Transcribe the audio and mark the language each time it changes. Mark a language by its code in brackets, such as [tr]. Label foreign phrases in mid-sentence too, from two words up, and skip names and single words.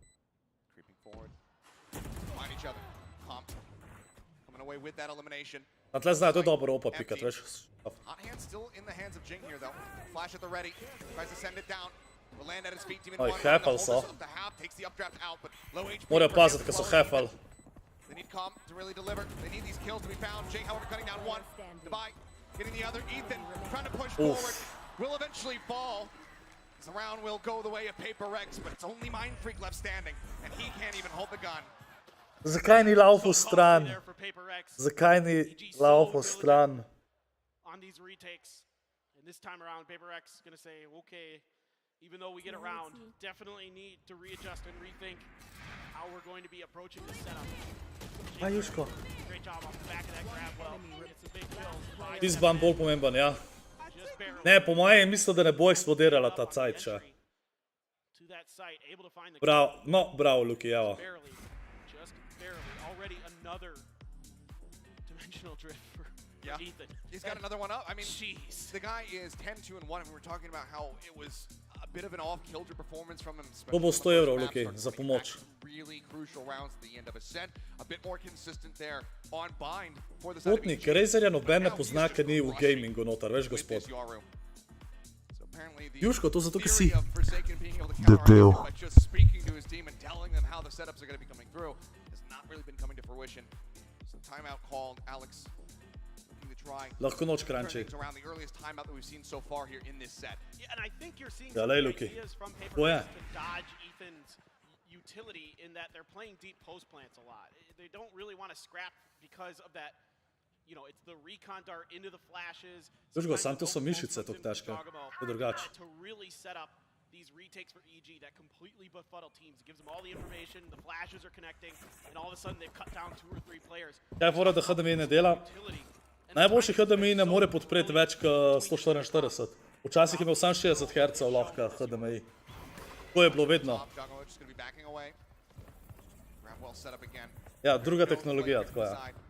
[sl] Na tle znajo, to je dobro opa pikat, veš. Oj, hefal so. Morajo paziti, ko so hefal. [en] They need Comp to really deliver. They need these kills to be found. Jay, however, cutting down one. Divide, getting the other. Ethan trying to push forward. Will eventually fall. The round will go the way of Paper Rex, but it's only Mind Freak left standing, and he can't even hold the gun. [sl] Zakaj ni laufal stran? Zakaj ni laufal stran? [en] On these retakes, and this time around, Paper Rex is going to say, okay, even though we get around, definitely need to readjust and rethink how we're going to be approaching this setup. [sl] Jusko. [en] Great job off the back of that grab well. It's a big kill. [sl] Tisti ban bolj pomemben, ja. Ne, po mojem mislim, da ne bo eksplodirala ta cajt še. Bravo, no, bravo, Luki, evo. [en] Just barely. Already another dimensional drift for Ethan. He's got another one up. I mean, the guy is 10-2-1, and we were talking about how it was a bit of an off-kilter performance from him. [sl] To bo 100 evrov, Luki, za pomoč. [en] Really crucial rounds at the end of a set. A bit more consistent there on bind for the [sl] Potnik, Razerja noben ne pozna, ker ni v gamingu notar, veš, gospod. Jusko, to zato, ker si debil. [en] Just speaking to his team and telling them how the setups are going to be coming through has not really been coming to fruition. So timeout called. Alex looking to try. [sl] Lahko noč kranči. [en] Around the earliest timeout that we've seen so far here in this set. Yeah, and I think you're seeing some ideas from Paper Rex to dodge Ethan's utility in that they're playing deep post plants a lot. They don't really want to scrap because of that. You know, it's the recon dart into the flashes. [sl] Jusko, sam to so mišice tok težke. To je drugače. [en] To really set up these retakes for EG that completely befuddle teams. It gives them all the information, the flashes are connecting, and all of a sudden they've cut down 2 or 3 players. [sl] Kaj je fora, da HDMI ne dela? Najboljši HDMI ne more podpreti več kot 144. Včasih je imel sam 60 Hz lahko HDMI. To je bilo vedno. Ja, druga tehnologija, tako je.